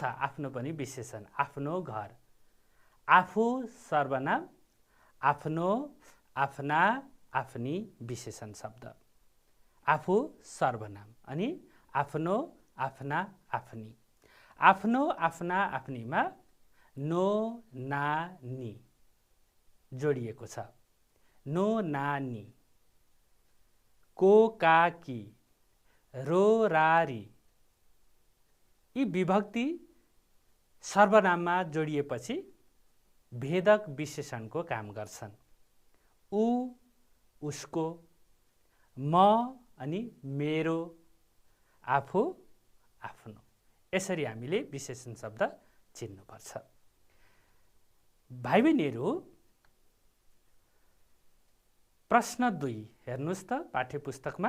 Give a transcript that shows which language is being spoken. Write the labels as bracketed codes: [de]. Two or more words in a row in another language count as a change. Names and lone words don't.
[ne] आफ्नो पनि विशेषण। आफ्नो घर, आफू सर्वनाम, आफ्नो, आफ्ना, आफ्नी विशेषण शब्द। आफू सर्वनाम अनि आफ्नो, आफ्ना आफ्नी। आफ्नो आफ्ना आफ्नीमा नो ना नी जोडिएको छ। नो ना नी। को का की, रो रा री यी विभक्ति सर्वनाममा जोडिएपछि भेदक विशेषणको काम गर्छन्। ऊ, उसको, म अनि मेरो, आफू, आफ्नो। यसरी हामीले विशेषण शब्द चिन्नुपर्छ। भाइ बहिनीहरू, प्रश्न 2 हेर्नुहोस् त पाठ्यपुस्तकमा।